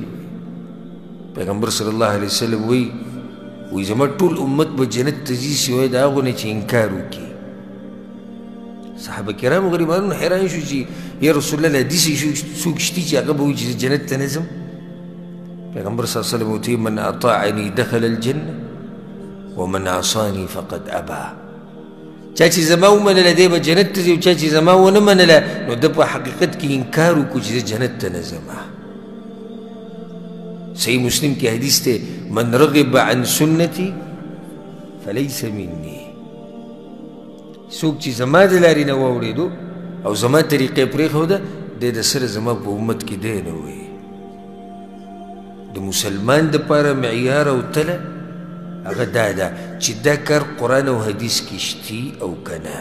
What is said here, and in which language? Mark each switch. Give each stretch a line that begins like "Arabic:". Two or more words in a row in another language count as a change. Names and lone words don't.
Pashto: پیغمبر
Arabic: صلی الله علیه وسلم
Pashto: وی زما ټول امت به جنت ته ځي سوای د هغو نه چې انکار وکړي. صحابه کرامو غریبانو حیران شو چې
Arabic: یا رسول الله
Pashto: داسې څوک شته چې هغه به وایي چې جنت ته نه ځم؟
Arabic: پیغمبر صلی الله علیه وسلم ورته من اطاعنی دخل الجنه ومن عصانی فقد ابا.
Pashto: چا چې زما ومنله دی به جنت ته ځي، او چا چې زما ونه منله نو ده په حقیقت کې انکار وکړو چې زه جنت ته نه ځم. صحیح مسلم کې حدیث دی،
Arabic: من رغب عن سنتي فلیس مني.
Pashto: څوک چې زما د لارې نه واورېدو او زما طریقې پرېښوده دی د سره زما په امت کې دی نه وي. د مسلمان دپاره معیار او تله هغه دا ده چې دا کار قرآن او حدیث کې شتي او که نه.